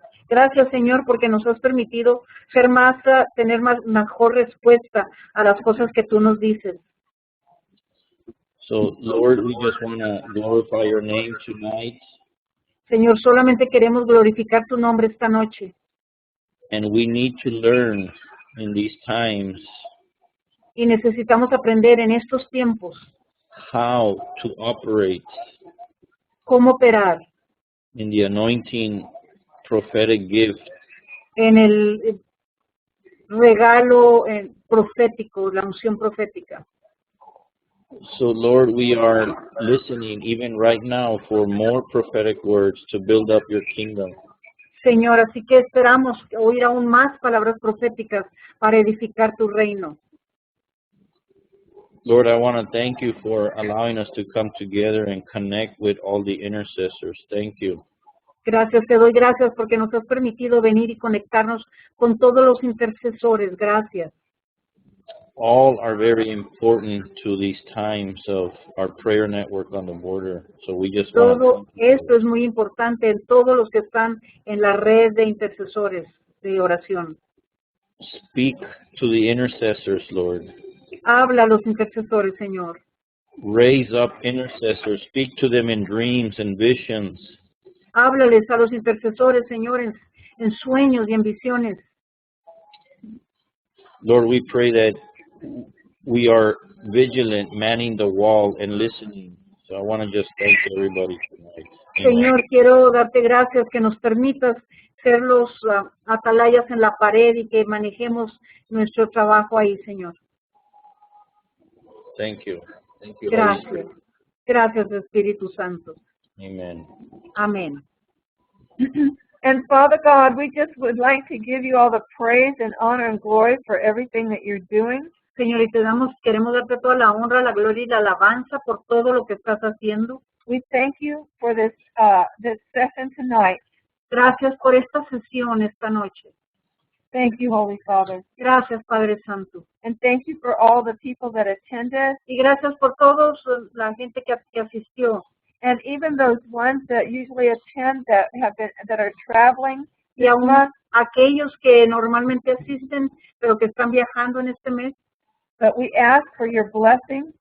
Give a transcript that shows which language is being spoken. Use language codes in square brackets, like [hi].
[es] Gracias, Señor, porque nos has permitido ser tener mejor respuesta a las cosas que tú nos dices. [en] So, Lord, we just want to glorify your name tonight. [es] Señor, solamente queremos glorificar tu nombre esta noche. [en] And we need to learn in these times [es] Y necesitamos aprender en estos tiempos [en] how to operate [es] cómo operar [en] in the anointing prophetic gift [es] en el regalo profético, la unción profética. [en] So, Lord, we are listening even right now for more prophetic words to build up your kingdom. [es] Señor, así que esperamos oír aún más palabras proféticas para edificar tu reino. [en] Lord, I want to thank you for allowing us to come together and connect with all the intercessors. Thank you. [es] Gracias, te doy gracias porque nos has permitido venir y conectarnos con todos los intercesores. Gracias. [en] All are very important to these times of our prayer network on the border. So we just want [es] Todo esto es muy importante en todos los que están en la red de intercesores de oración. [en] to speak to the intercessors, Lord. [es] Habla a los intercesores, Señor. [en] Raise up intercessors. Speak to them in dreams and visions. [es] Háblales a los intercesores, Señor, en sueños y en visiones. [en] Lord, we pray that we are vigilant, manning the wall and listening. So I want to just thank everybody tonight. [es] Señor, quiero darte gracias que nos permitas ser los atalayas en la pared y que manejemos nuestro trabajo ahí, Señor. [en] Thank you. Thank you, Holy [es] Gracias. [en] Spirit. [es] Gracias, Espíritu Santo. [en] Amen. [es] Amén. [en] And Father God, we just would like to give you all the praise and honor and glory for everything that you're doing. [es] Señor, y queremos darte toda la honra, la gloria y la alabanza por todo lo que estás haciendo. [en] We thank you for this session tonight. [es] Gracias por esta sesión esta noche. [en] Thank you, Holy Father. [es] Gracias, Padre Santo. [en] And thank you for all the people that attended, [es] Y gracias por todos la gente que asistió. [en] and even those ones that usually attend that are traveling [es] Y [en] this [es] aún [en] month. [es] aquellos que normalmente asisten, pero que están viajando en este mes, [en] But we ask for your blessing